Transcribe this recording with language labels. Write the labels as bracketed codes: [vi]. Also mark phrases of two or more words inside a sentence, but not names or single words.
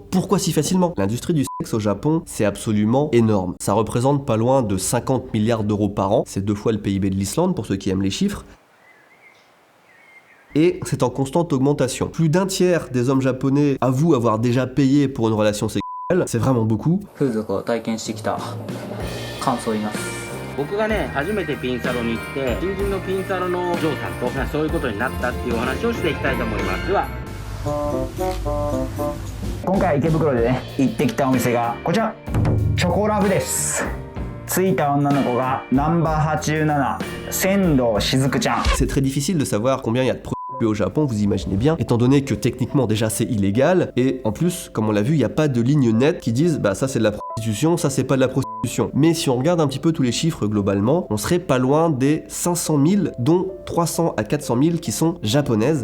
[fr] Pourquoi si facilement? L'industrie du sexe au Japon, c'est absolument énorme. Ça représente pas loin de 50 milliards d'euros par an. C'est 2 fois le PIB de l'Islande pour ceux qui aiment les chiffres. Et c'est en constante augmentation. Plus d'un tiers des hommes japonais avouent avoir déjà payé pour une relation sexuelle. C'est vraiment beaucoup. [ja] 僕がね、初めてピンサロに行って、新人のピンサロのジョーさんとそういうことになったっていうお話をしていきたいと思います。では、今回池袋でね、行ってきたお店がこちら、チョコラブです。着いた女の子がナンバー87、仙道しずくちゃん。 [fr] C'est très difficile de savoir combien il y a de au Japon, vous imaginez bien, étant donné que techniquement déjà c'est illégal, et en plus, comme on l'a vu, il n'y a pas de ligne nette qui disent ça c'est de la prostitution, ça c'est pas de la prostitution. Mais si on regarde un petit peu tous les chiffres globalement, on serait pas loin des 500 000, dont 300 à 400 000 qui sont japonaises.